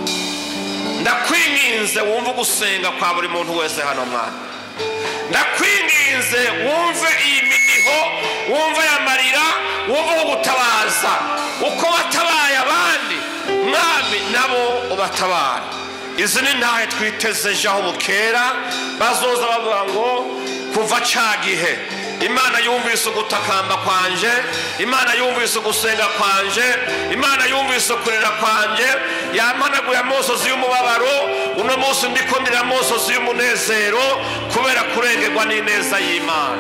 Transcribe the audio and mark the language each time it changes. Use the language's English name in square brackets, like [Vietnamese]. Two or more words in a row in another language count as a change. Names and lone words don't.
[Rundi] Ndakwinginze wumve gusenga kwa buri muntu wese hano mwami. Ndakwinginze wumve iyi miniho, wumve aya marira, wumve gutabaza uko watabaye abandi mwami nabo ubatabara. Izi ni ntahe twiteze aho bukera bazoza bavuga ngo kuva ca gihe Imana yumvise ugutakamba kwanje, Imana yumvise ugusenga kwanje, Imana yumvise kurera kwanje, yamanaguye amosozi y'umubabaro, uno munsi ndiko ndira amosozi y'umunezero kubera kurengerwa n'ineza y'Imana.